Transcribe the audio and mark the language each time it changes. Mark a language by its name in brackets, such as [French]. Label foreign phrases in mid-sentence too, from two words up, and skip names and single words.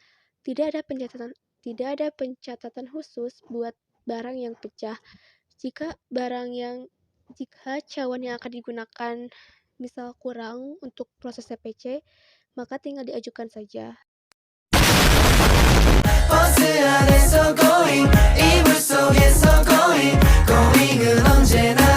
[Indonesian] Tidak ada pencatatan khusus buat barang yang pecah. Jika cawan yang akan digunakan misal kurang untuk proses CPC, maka tinggal diajukan saja. [Korean] 버스 안에서 going 이불 속에서 [English] going going [Korean] 은 언제나